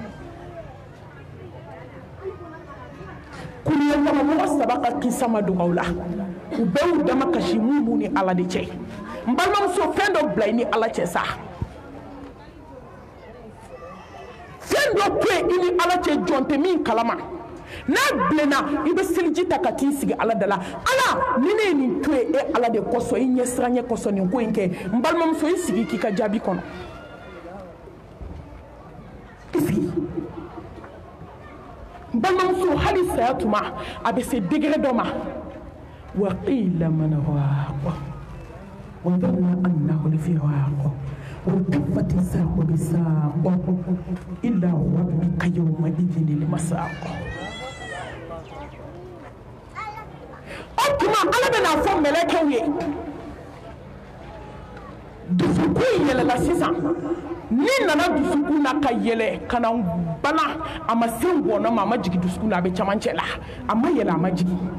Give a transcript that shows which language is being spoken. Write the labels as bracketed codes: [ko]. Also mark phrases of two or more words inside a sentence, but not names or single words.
[bm] kuli yɛlɛma mɔgɔ saba ka kisa ma dogo aw la u bɛɛ y'u dama kasi mun b'u ni ala de cɛ n balimamuso fɛn dɔ bila i ni ala cɛ sa fɛn dɔ to yen i ni ala cɛ jɔn tɛ min kalama n'a bilenna i bɛ seliji ta ka t'i sigi ala da la ala ni ne ye nin to yen e ala de kosɔn i ɲɛ siranɲɛ kosɔn nin ko in kɛ n balimamuso i sigi k'i ka jaabi kɔnɔ i sigi n balimamuso hali saya tuma a bɛ se degere dɔ ma [ar] وقيل من راق وظن أنه الفراق والتفت الساق بالساق إلى ربك يومئذ المساق [bm] o tuma ala bɛna fɔ mɛlɛkɛw ye dusukun yɛlɛla sisan ni nana dusukun na ka yɛlɛ ka na bala a ma se ngɔnɔ ma a ma jigin dusukun na a bɛ camancɛ la a ma yɛlɛ a ma jigin